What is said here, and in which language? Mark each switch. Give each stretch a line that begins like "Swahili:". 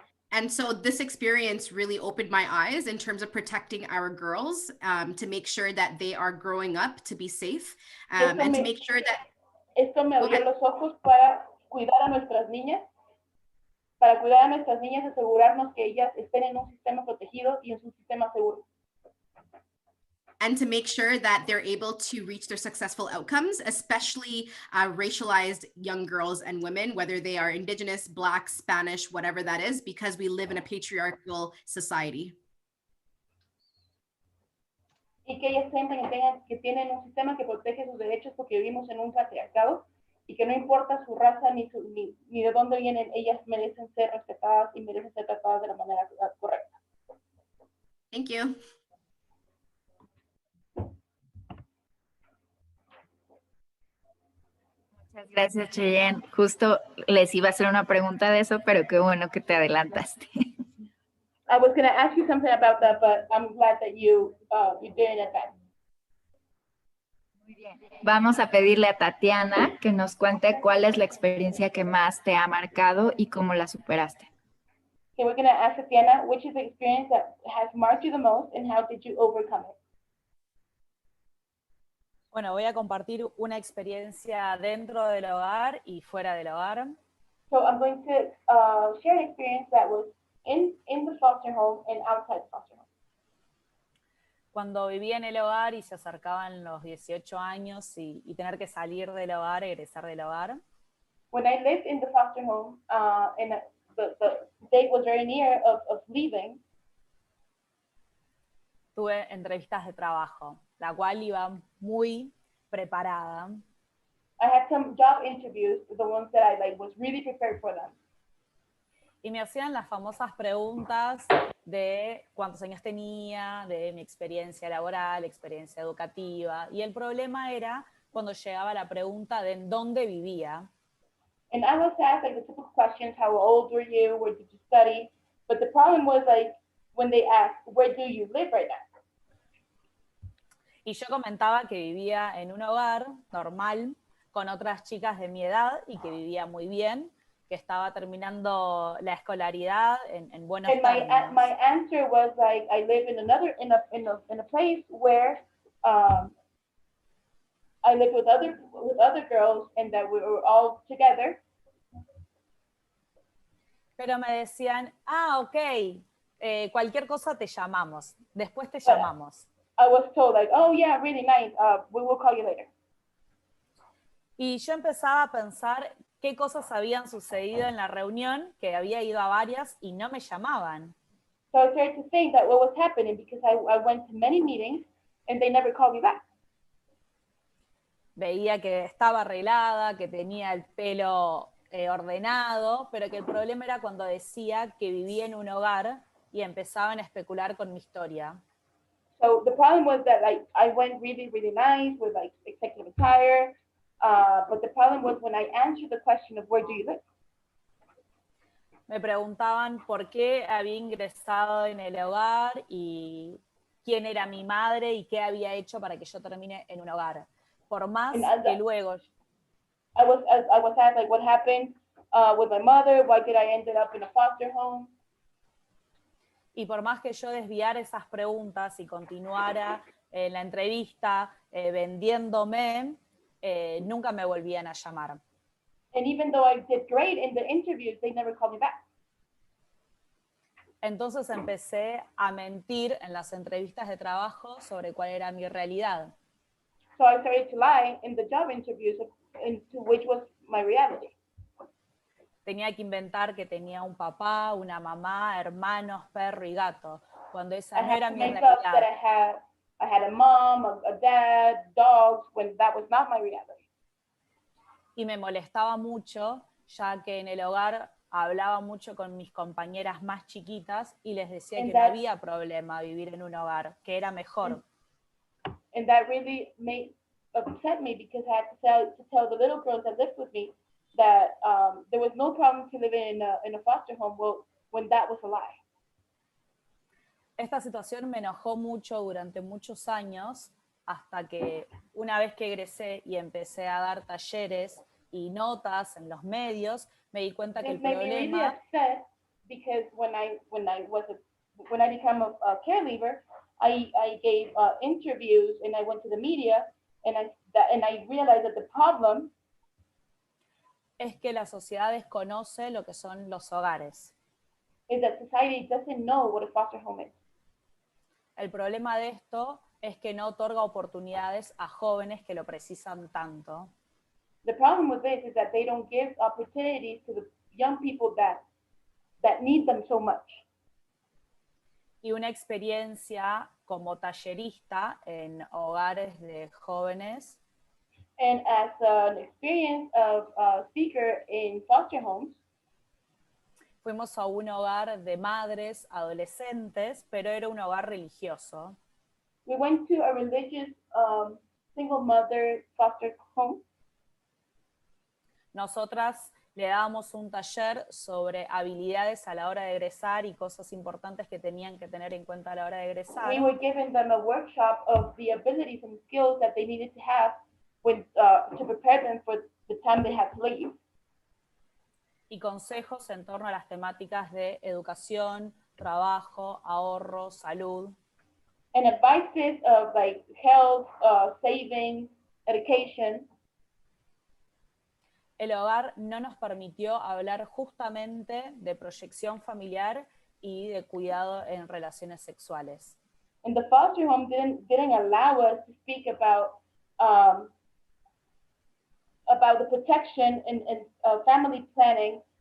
English: And so this experience really opened my eyes in terms of protecting our girls, to make sure that they are growing up to be safe, and to make sure that...
Spanish: Esto me abrió los ojos para cuidar a nuestras niñas, asegurarnos que ellas estén en un sistema protegido y en un sistema seguro.
English: And to make sure that they're able to reach their successful outcomes, especially racialized young girls and women, whether they are Indigenous, Black, Spanish, whatever that is, because we live in a patriarchal society.
Spanish: Y que ellas sientan que tienen un sistema que protege sus derechos porque vivimos en un patriarcado y que no importa su raza ni de dónde vienen, ellas merecen ser respetadas y merecen ser tratadas de la manera correcta.
English: Thank you.
Spanish: Muchas gracias, Cheyenne. Justo les iba a hacer una pregunta de eso, pero qué bueno que te adelantaste.
English: I was going to ask you something about that, but I'm glad that you did in advance.
Spanish: Muy bien. Vamos a pedirle a Tatiana que nos cuente cuál es la experiencia que más te ha marcado y cómo la superaste.
English: Okay, we're going to ask Tatiana, which is the experience that has marked you the most and how did you overcome it?
Spanish: Bueno, voy a compartir una experiencia dentro del hogar y fuera del hogar.
English: So I'm going to share an experience that was in the foster home and outside the foster home.
Spanish: Cuando vivía en el hogar y se acercaban los 18 años y tener que salir del hogar, egresar del hogar.
English: When I lived in the foster home and the date was very near of leaving,
Spanish: tuve entrevistas de trabajo, la cual iba muy preparada.
English: I had some job interviews, the ones that I was really prepared for them.
Spanish: Y me hacían las famosas preguntas de cuántos años tenía, de mi experiencia laboral, experiencia educativa. Y el problema era cuando llegaba la pregunta de en dónde vivía.
English: And I was asked the typical questions, how old were you, where did you study? But the problem was when they asked, where do you live right now?
Spanish: Y yo comentaba que vivía en un hogar normal con otras chicas de mi edad y que vivía muy bien, que estaba terminando la escolaridad en buenos términos.
English: My answer was I live in a place where I live with other girls and that we were all together.
Spanish: Pero me decían, ok, cualquier cosa te llamamos, después te llamamos.
English: I was told oh yeah, really nice, we will call you later.
Spanish: Y yo empezaba a pensar qué cosas habían sucedido en la reunión, que había ido a varias y no me llamaban.
English: So I started to think that what was happening because I went to many meetings and they never called me back.
Spanish: Veía que estaba arreglada, que tenía el pelo ordenado, pero que el problema era cuando decía que vivía en un hogar y empezaban a especular con mi historia.
English: So the problem was that like I went really, really nice with like executive attire, but the problem was when I answered the question of where do you live?
Spanish: Me preguntaban por qué había ingresado en el hogar y quién era mi madre y qué había hecho para que yo termine en un hogar. Por más que luego...
English: I was asked like what happened with my mother, why did I ended up in a foster home?
Spanish: Y por más que yo desviara esas preguntas y continuara en la entrevista vendiéndome, nunca me volvían a llamar.
English: And even though I did great in the interviews, they never called me back.
Spanish: Entonces empecé a mentir en las entrevistas de trabajo sobre cuál era mi realidad.
English: So I started to lie in the job interviews into which was my reality.
Spanish: Tenía que inventar que tenía un papá, una mamá, hermanos, perro y gato, cuando esa no era mi
English: Make up that
Spanish: realidad.
English: I had a mom, a dad, dogs, when that was not my reality.
Spanish: Y me molestaba mucho, ya que en el hogar hablaba mucho con mis compañeras más chiquitas y les decía que no había problema vivir en un hogar, que era mejor.
English: And that really upset me because I had to tell the little girls that lived with me that there was no problem to live in a foster home when that was a lie.
Spanish: Esta situación me enojó mucho durante muchos años, hasta que una vez que egresé y empecé a dar talleres y notas en los medios, me di cuenta que el problema...
English: Because when I became a caregiver, I gave interviews and I went to the media and I realized that the problem
Spanish: es que la sociedad desconoce lo que son los hogares.
English: Is that society doesn't know what a foster home is.
Spanish: El problema de esto es que no otorga oportunidades a jóvenes que lo precisan tanto.
English: The problem with this is that they don't give opportunities to the young people that need them so much.
Spanish: Y una experiencia como tallerista en hogares de jóvenes.
English: And as an experience of a speaker in foster homes,
Spanish: fuimos a un hogar de madres, adolescentes, pero era un hogar religioso.
English: We went to a religious single mother foster home.
Spanish: Nosotras le dábamos un taller sobre habilidades a la hora de egresar y cosas importantes que tenían que tener en cuenta a la hora de egresar.
English: We were giving them a workshop of the abilities and skills that they needed to have to prepare them for the time they had to leave.
Spanish: Y consejos en torno a las temáticas de educación, trabajo, ahorro, salud.
English: And advices of like health, savings, education.
Spanish: El hogar no nos permitió hablar justamente de proyección familiar y de cuidado en relaciones sexuales.
English: And the foster home didn't allow us to speak about the protection and family planning.